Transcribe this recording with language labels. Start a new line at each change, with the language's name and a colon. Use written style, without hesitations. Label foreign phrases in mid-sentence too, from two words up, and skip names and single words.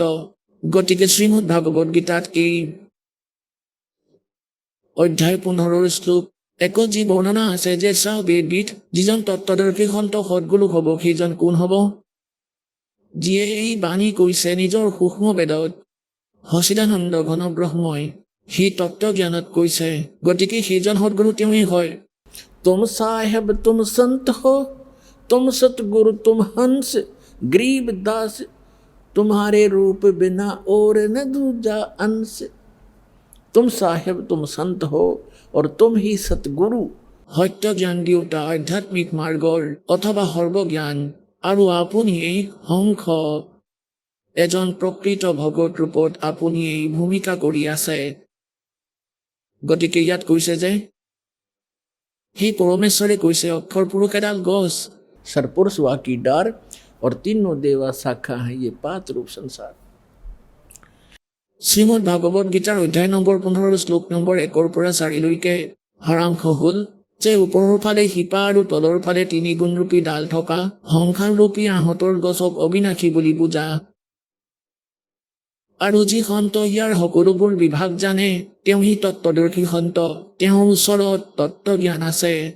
Assamese: গতিকে শ্ৰীমদ ভাগৱত গীতাত এই অধ্যায় 15 শ্লোক 1 যি বৰ্ণনা আছে যে চাহ বেদবিদ, যিজন তত্ত্বদৰ্শী সন্ত সদ্গুৰু হ'ব, সেইজন কোন হ'ব? যিয়ে এই বাণী কৈছে নিজৰ সূক্ষ্ম বেদত, সচিদানন্দ ঘন ব্ৰহ্মই সি তত্ত্বজ্ঞানত কৈছে। গতিকে সেইজন সদ্গুৰু তেওঁই হয়।
Hindi: तुम साहेब तुम संत हो, तुम सतगुरु तुम हंस, गरीब दास तुम्हारे रूप बिना और न दूजा अंश। तुम साहेब तुम संत हो और तुम ही सतगुरु।
Assamese: সত্য জ্ঞান দিওঁতা, আধ্যাত্মিক মাৰ্গৰ অথবা সৰ্বজ্ঞান। আৰু আপুনি হংস, এজন প্ৰকৃত ভগত ৰূপত আপুনি এই ভূমিকা কৰি আছে। গতিকে ইয়াত কৈছে যে সেই পৰমেশ্বৰে কৈছে অক্ষৰ পুৰুষ এডাল গছ,
Hindi: सरपुरुष वाकी डार और तीनों देवा शाखा है ये 5 रूप संसार।
Assamese: শ্ৰীমদ ভাগৱত গীতাৰ অধ্যায় নম্বৰ 15 শ্লোক নম্বৰ 1 পৰা 4 লৈকে সাৰাংশ হ'ল যে ওপৰৰ ফালে শিপা আৰু তলৰ ফালে 3 গুণৰূপী ডাল থকা সংসাৰৰূপী আহঁতৰ গছক অবিনাশী বুলি বুজা। আৰু যি সন্ত ইয়াৰ সকলোবোৰ বিভাগ জানে, তেওঁ সি তত্ত্বদৰ্শী সন্ত, তেওঁৰ ওচৰত তত্ত্বজ্ঞান আছে।